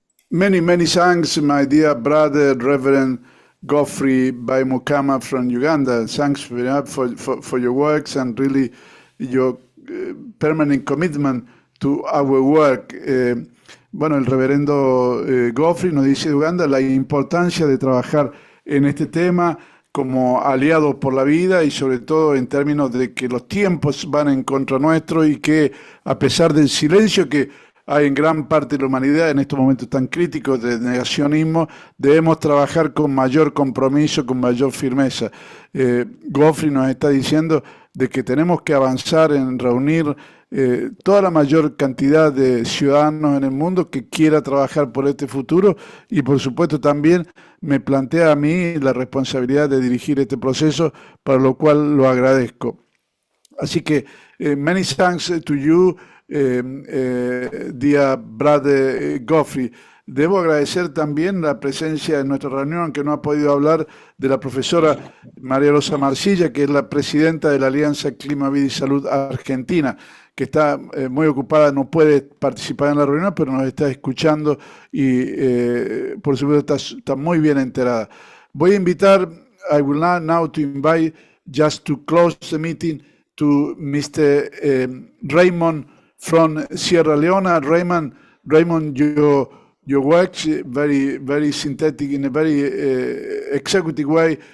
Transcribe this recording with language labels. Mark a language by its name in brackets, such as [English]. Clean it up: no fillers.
[English] Many, many thanks, my dear brother, Reverend Godfrey Baimukama from Uganda. Thanks for your works and really your permanent commitment to our work. [Spanish] Bueno, el reverendo Godfrey nos dice de Uganda la importancia de trabajar en este tema como aliados por la vida y sobre todo en términos de que los tiempos van en contra nuestro y que a pesar del silencio que hay en gran parte de la humanidad en estos momentos tan críticos de negacionismo, debemos trabajar con mayor compromiso, con mayor firmeza. Godfrey nos está diciendo de que tenemos que avanzar en reunir toda la mayor cantidad de ciudadanos en el mundo que quiera trabajar por este futuro y por supuesto también me plantea a mí la responsabilidad de dirigir este proceso, para lo cual lo agradezco. Así que [English] many thanks to you, dear brother Godfrey. [Spanish] Debo agradecer también la presencia en nuestra reunión, aunque no ha podido hablar, de la profesora María Rosa Marcilla, que es la presidenta de la Alianza Clima, Vida y Salud Argentina, que está muy ocupada, no puede participar en la reunión, pero nos está escuchando y por supuesto está muy bien enterada. Voy a invitar, [English] I will now to invite, just to close the meeting, to Mr. Raymond from Sierra Leone. Raymond, your works very, very synthetic in a very executive way.